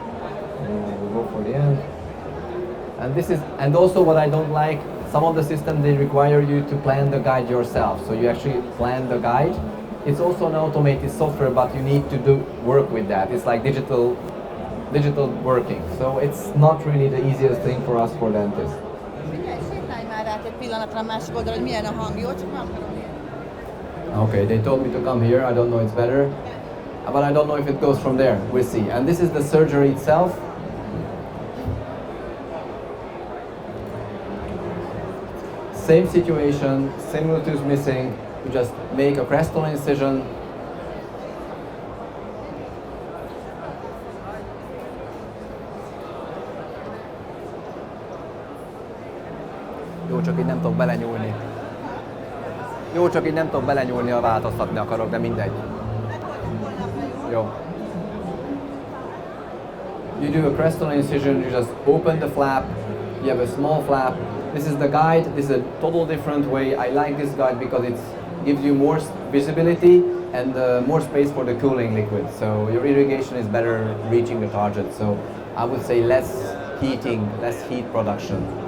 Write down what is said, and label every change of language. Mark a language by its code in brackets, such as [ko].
[en] We'll go for the end. And this is, and also what I don't like, some of the systems, they require you to plan the guide yourself. So you actually plan the guide. It's also an automated software, but you need to work with that. It's like digital digital working. So it's not really the easiest thing for us for dentists. [hu] Figyelj, sétálj már át egy pillanatra a másik oldalra, hogy milyen a hang, jó? Csak meg akarom érni. [en] Okay, they told me to come here. I don't know it's better, but I don't know if it goes from there. We'll see. And this is the surgery itself. Same situation, similar tooth missing. You just make a crestoral incision. [hu] Jó, csak így nem tudok belenyúlni. Jó, csak így nem tudok belenyúlni, ha változtatni akarok, de mindegy. Jó. [en] You do a crestoral incision, you just open the flap, you have a small flap. This is the guide, this is a total different way. I like this guide because it gives you more visibility and more space for the cooling liquid. So your irrigation is better reaching the target. So I would say less heating, less heat production.